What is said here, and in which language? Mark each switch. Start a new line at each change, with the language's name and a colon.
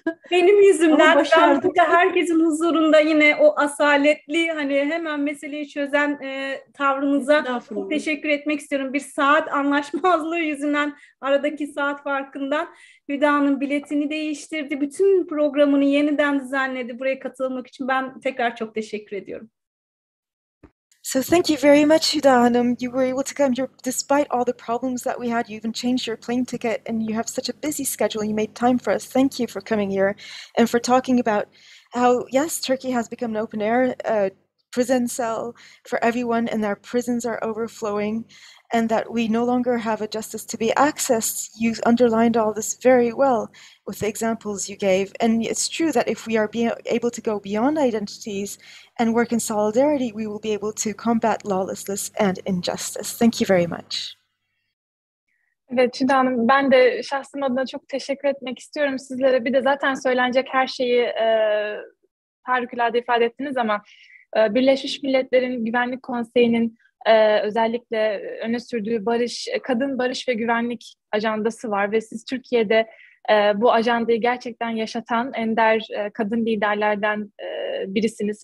Turkish: Benim yüzümden ben burada herkesin huzurunda yine o asaletli hani hemen meseleyi çözen tavrınıza çok teşekkür etmek istiyorum. Bir saat anlaşmazlığı yüzünden aradaki saat farkından Hüda Hanım biletini değiştirdi. Bütün programını yeniden düzenledi buraya katılmak için. Ben tekrar çok teşekkür ediyorum.
English: So thank you very much, Hüda Hanım. You were able to come here despite all the problems that we had. You even changed your plane ticket and you have such a busy schedule. You made time for us. Thank you for coming here and for talking about how, yes, Turkey has become an open air prison cell for everyone and their prisons are overflowing and that we no longer have a justice to be accessed. You underlined all this very well with the examples you gave. And it's true that if we are able to go beyond identities and work in solidarity, we will be able to combat lawlessness and injustice. Thank you very much.
Turkish: Evet Hüda Hanım, ben de şahsım adına çok teşekkür etmek istiyorum sizlere. Bir de zaten söylenecek her şeyi harikulade ifade ettiniz ama Birleşmiş Milletler'in Güvenlik Konseyi'nin özellikle öne sürdüğü kadın barış ve güvenlik ajandası var ve siz Türkiye'de bu ajandayı gerçekten yaşatan ender kadın liderlerden birisiniz.